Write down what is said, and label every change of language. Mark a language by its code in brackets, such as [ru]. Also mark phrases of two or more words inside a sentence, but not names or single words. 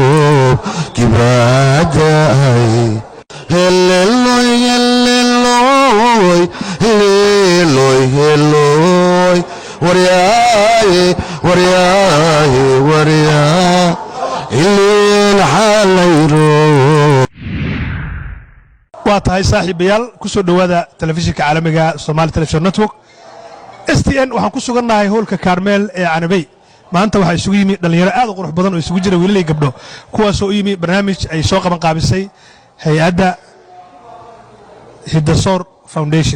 [so] kibraadaay helloy helloy helloy helloy wariyaaye wariyaaye wariyaa ilin xalayro. waa tahay saaxiibayaal ku soo dhowaada telefishinka caalamiga Somali Television Network STN. waxaan ku sugannahay hoolka Carmel ee Canabay. maanta waxaa isugu yimi dhalinyaro aad u qurux badan oo isugu jira wiilal iyo gabdho, kuwaasoo u yimi barnaamij ay soo qaban qaabisay hay-adda Hiddasoor Foundation.